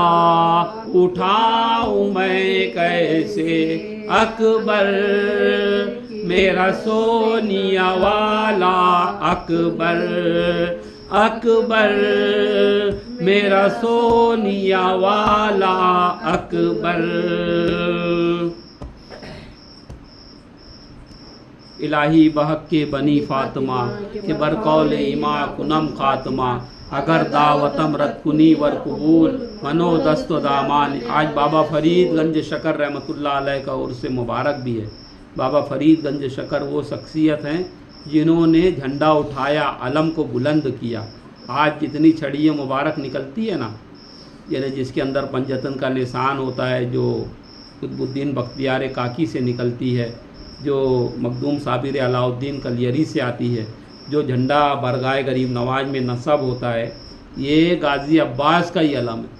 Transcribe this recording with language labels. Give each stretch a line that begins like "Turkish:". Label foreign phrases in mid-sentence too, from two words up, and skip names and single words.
Urdu: اٹھاؤں میں کیسے اکبر میرا سونیا والا اکبر اکبر میرا سونیا والا اکبر
Persian: الہی بحق کے بنی فاطمہ کہ برقول ایما کنم خاتمہ اگر دعوتم رد کنی ور قبول منو دست و دامان.
Urdu: آج بابا فرید گنج شکر رحمۃ اللہ علیہ کا عرس مبارک بھی ہے. بابا فرید گنج شکر وہ شخصیت ہیں جنہوں نے جھنڈا اٹھایا، علم کو بلند کیا. آج جتنی چھڑیاں مبارک نکلتی ہے نا، یعنی جس کے اندر پنجتن کا نشان ہوتا ہے، جو قطب الدین بختیار کاکی سے نکلتی ہے، جو مخدوم صابر علاء الدین کلیری سے آتی ہے، جو جھنڈا برگائے غریب نواز میں نصب ہوتا ہے، یہ غازی عباس کا ہی علم ہے.